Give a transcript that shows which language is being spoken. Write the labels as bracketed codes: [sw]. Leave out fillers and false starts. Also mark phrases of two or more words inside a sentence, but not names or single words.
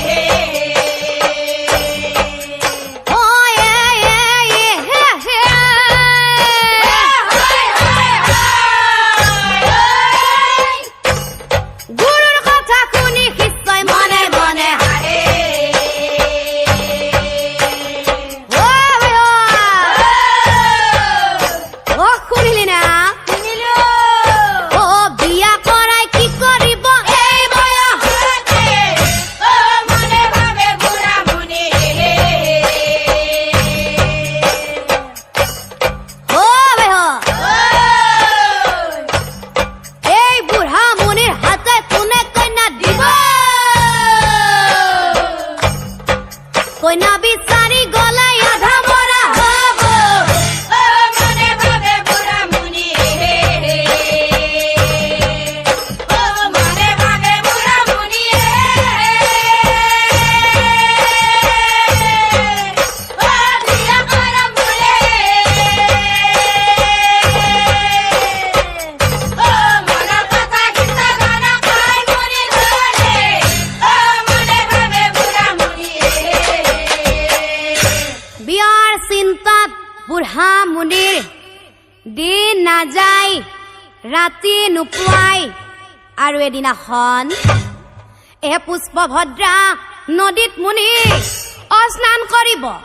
[as] ও গুৰুৰ কথা শুনি নিশ্চয় মনে মনে ও শুনিলি না ও বিয়া কৰাই কি কৰিব এই বয়স ও মনে ভাবে বুড়া মুনি ও এই বুঢ়া মুনিৰ হাতে কোনে কন্যা দিব কন্যা বিচাৰি গলাই আধা মৰা হব ও মনে ভাবে বুড়া মুনি ও মনে ভাবে বুড়া মুনি ও বিয়া করাম বলে ও মনের কথা কিসা গান কয় মনে ধরে ও মনে ভাবে বুড়া মুনি বিয়াৰ চিন্তাত বুঢ়া মুনিৰ দিন নাযায় ৰাতি নোপোৱাই আৰু এদিনাখন পুষ্পভদ্ৰা নদীত মুনি স্নান কৰিব